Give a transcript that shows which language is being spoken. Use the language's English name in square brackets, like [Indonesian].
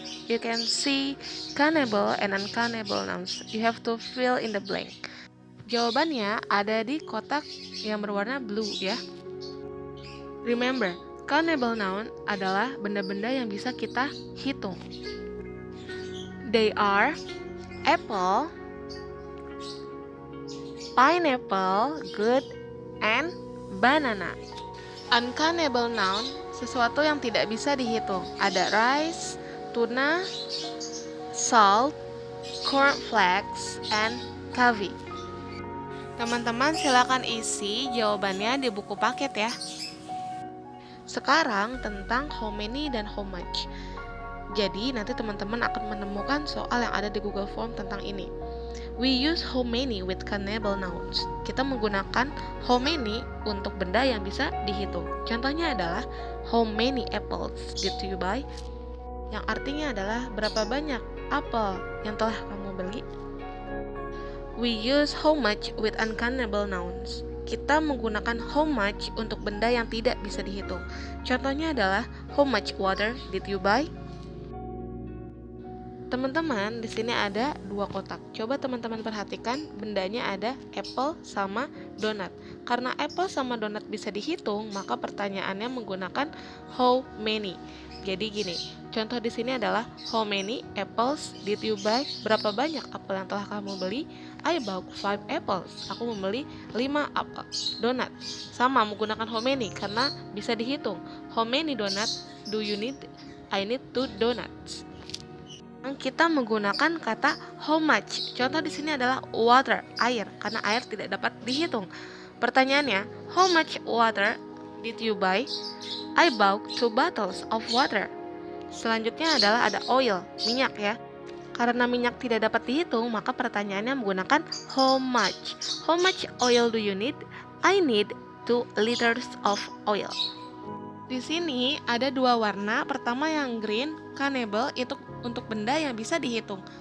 [English] You can see countable and uncountable nouns. You have to fill in the blank. [Indonesian] Jawabannya ada di kotak yang berwarna blue ya. [English] Remember, [Indonesian] Countable noun adalah benda-benda yang bisa kita hitung. [English] They are apple, pineapple, good, and banana. [Indonesian] Uncountable noun, sesuatu yang tidak bisa dihitung. [English] Ada rice, tuna, salt, cornflakes, and coffee. [Indonesian] Teman-teman silakan isi jawabannya di buku paket ya. Sekarang tentang how many dan how much. Jadi nanti teman-teman akan menemukan soal yang ada di Google Form tentang ini. [English] We use how many with countable nouns. [Indonesian] Kita menggunakan how many untuk benda yang bisa dihitung. Contohnya adalah [English] how many apples did you buy? [Indonesian] Yang artinya adalah berapa banyak apel yang telah kamu beli. [English] We use how much with uncountable nouns. [Indonesian] Kita menggunakan how much untuk benda yang tidak bisa dihitung. Contohnya adalah [English] how much water did you buy? [Indonesian] Teman-teman, di sini ada dua kotak. Coba teman-teman perhatikan, bendanya ada apple sama donat. Karena apple sama donat bisa dihitung, maka pertanyaannya menggunakan how many. Jadi gini, contoh di sini adalah [English] how many apples did you buy? [Indonesian] Berapa banyak apel yang telah kamu beli? [English] I bought 5 apples. [Indonesian] Aku membeli 5 apel. Donat sama menggunakan how many karena bisa dihitung. [English] How many donuts do you need? I need 2 donuts. [Indonesian] Kita menggunakan kata how much. Contoh di sini adalah water, air, karena air tidak dapat dihitung. Pertanyaannya, [English] how much water did you buy? I bought 2 bottles of water. [Indonesian] Selanjutnya adalah ada oil, minyak ya. Karena minyak tidak dapat dihitung, maka pertanyaannya menggunakan how much. [English] How much oil do you need? I need 2 liters of oil. [Indonesian] Di sini ada dua warna. Pertama yang green, countable, itu untuk benda yang bisa dihitung.